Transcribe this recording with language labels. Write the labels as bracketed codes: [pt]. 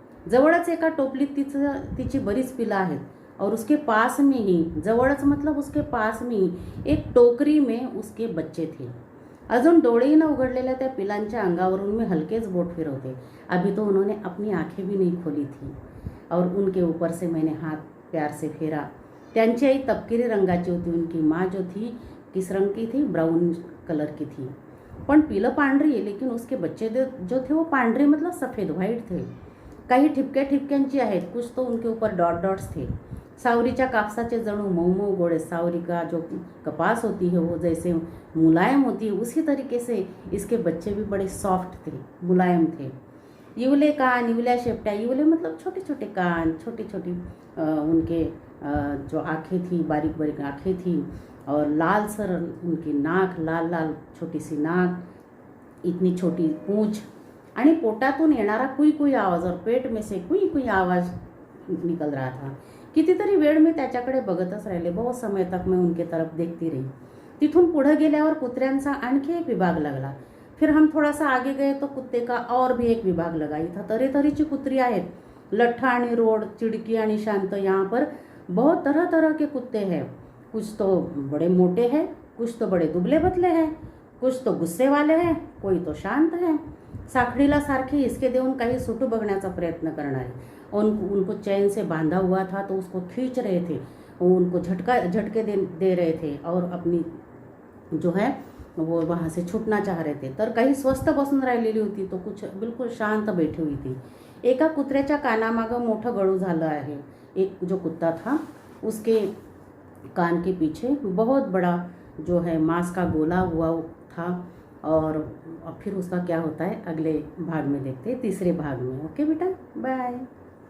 [mr] जवळच एका टोपलीत तिची बरीच पिलं आहेत [hi] और उसके पास में ही, जवळच मतलब उसके पास में ही एक टोकरी में उसके बच्चे थे. [mr] अजून डोळेही न उघडलेल्या त्या पिलांच्या अंगावरून मी हल्केच बोट फिरवते. [hi] अभी तो उन्होंने अपनी आंखें भी नहीं खोली थी और उनके ऊपर से मैंने हाथ प्यार से फेरा. [mr] त्यांची आई तपकिरी रंगाची होती. [hi] उनकी माँ जो थी किस रंग की थी, ब्राउन कलर की थी. [mr] पण पिलं पांढरी [hi] है लेकिन उसके बच्चे जो थे वो पांढरे मतलब सफ़ेद व्हाइट थे. [mr] काही ठिपक्या ठिपक्यांची आहेत, [hi] कुछ तो उनके ऊपर डॉट डॉट्स थे. [mr] सावरीच्या कापसाचे जणू मऊ मऊ गोड़े. [hi] सावरी का जो कपास होती है वो जैसे मुलायम होती है उसी तरीके से इसके बच्चे भी बड़े सॉफ्ट थे, मुलायम थे. [mr] इवले कान, इवल्या शेपट्या. [hi] इवले मतलब छोटे छोटे कान, छोटी छोटी उनके जो आँखें थी, बारीक बारीक आँखें थी और लाल सर उनकी नाक, लाल लाल छोटी सी नाक, इतनी छोटी पूंछ [mr] आणि पोटातून येणारा कुई कुई आवाज [hi] और पेट में से कुई कुई आवाज निकल रहा था. [mr] कितीतरी वेळ मी त्याच्याकडे बघतच राहिले. [hi] बहुत समय तक मैं उनके तरफ देखती रही. [mr] तिथून पुढे गेल्यावर कुत्र्यांचा आणखी एक विभाग लागला. [hi] फिर हम थोड़ा सा आगे गए तो कुत्ते का और भी एक विभाग लगा. [mr] इथं तऱ्हेतऱ्हेची कुत्री आहेत. लठ्ठा आणि रोड, चिड़की आणि शांत. [hi] यहाँ पर बहुत तरह तरह के कुत्ते हैं. कुछ तो बड़े मोटे हैं, कुछ तो बड़े दुबले पतले हैं, कुछ तो गुस्से वाले हैं, कोई तो शांत है. [mr] साखळीला सारखे हिसके देऊन काही सुटू बघण्याचा प्रयत्न करणारे. [hi] उनको चैन से बांधा हुआ था तो उसको खींच रहे थे, उनको झटके दे रहे थे और अपनी जो है वो वहाँ से छूटना चाह रहे थे. [mr] तर काही स्वस्थ बसून राहिलेली होती [hi] तो कुछ बिल्कुल शांत बैठी हुई थी. [mr] एका कुत्र्याच्या कानामागं मोठं गळू झालं आहे. [hi] एक जो कुत्ता था उसके कान के पीछे बहुत बड़ा जो है मांस का गोला हुआ था. और फिर उसका क्या होता है अगले भाग में देखते हैं, तीसरे भाग में. ओके बेटा, बाय.